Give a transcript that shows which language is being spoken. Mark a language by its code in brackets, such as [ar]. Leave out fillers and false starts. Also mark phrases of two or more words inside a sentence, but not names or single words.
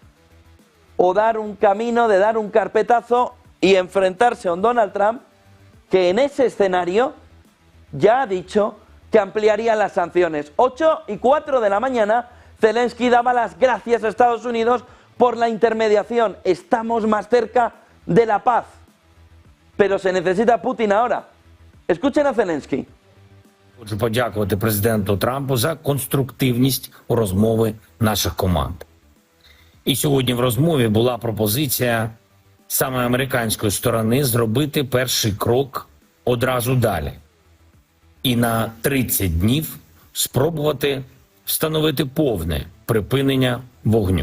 [es] o dar un camino de dar un carpetazo y enfrentarse a un Donald Trump que en ese escenario ya ha dicho que ampliaría las sanciones. 8:04 de la mañana, Zelensky daba las gracias a Estados Unidos por la intermediación. Estamos más cerca de la paz. Pero se necesita Putin ahora. Escuchen a Zelensky. [uk] Хочу подякувати президенту Трампу за конструктивність у розмови наших команд. І сьогодні в розмові була пропозиція саме американської сторони зробити перший крок одразу далі. І на 30 днів спробувати встановити повне припинення вогню.